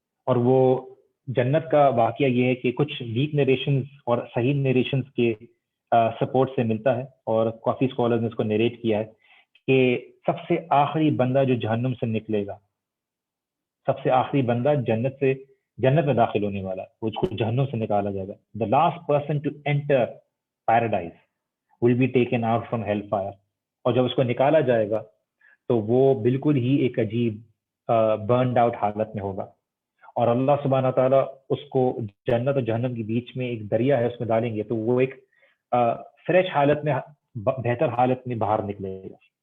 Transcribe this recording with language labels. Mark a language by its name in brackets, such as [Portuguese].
[Urdu] اور وہ جنت کا واقعہ یہ ہے کہ کچھ ویک نیریشنز اور صحیح نیریشنز کے سپورٹ سے ملتا ہے, اور کافی اسکالرز نے اس کو نیریٹ کیا ہے کہ سب سے آخری بندہ جو جہنم سے نکلے گا، سب سے آخری بندہ جنت میں داخل ہونے والا، اس کو جہنم سے نکالا جائے گا. [English] The last person to enter paradise will be taken out from hell fire. [Urdu] اور جب اس کو نکالا جائے گا تو وہ بالکل ہی ایک عجیب برنڈ آؤٹ حالت میں ہوگا، اور اللہ سبحانہ تعالیٰ اس کو جنت اور جہنم کے بیچ میں ایک دریا ہے اس میں ڈالیں گے، تو وہ ایک فریش حالت میں، بہتر حالت میں باہر نکلے گا.